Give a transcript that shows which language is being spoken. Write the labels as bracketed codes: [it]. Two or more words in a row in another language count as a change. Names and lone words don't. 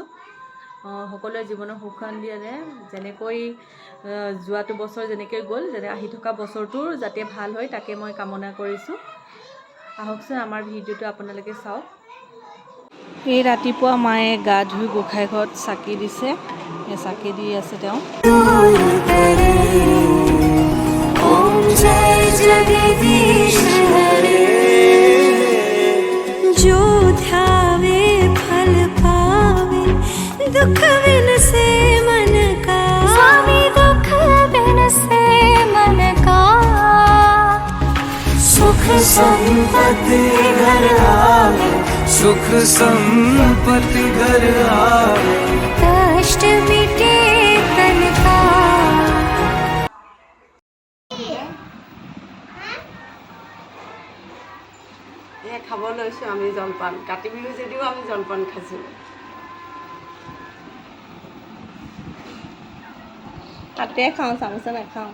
[as] সকলোৰে জীৱনৰ সুখ শান্তিৰে যেনেকৈ যোৱাটো বছৰ যেনেকৈ গ'ল, যেনে আহি থকা বছৰটোৰ যাতে ভাল হয় তাকে মই কামনা কৰিছোঁ। আহকচোন আমাৰ ভিডিঅ'টো আপোনালোকে চাওক। এই ৰাতিপুৱা মায়ে গা ধুই গোঁসাই ঘৰত চাকি দিছে, এই চাকি দি আছে তেওঁ। [hi] दुख बिन से मन का स्वामी, दुख बिन से मन का सुख संपत्ति घर आवे, सुख संपत्ति घर आवे, कष्ट मिटे तन का। [as] খাব লৈছোঁ আমি জলপান। কাতি বিহু যদিও আমি জলপান খাইছোঁ। তাতে খাওঁ, চামুচে নাখাওঁ।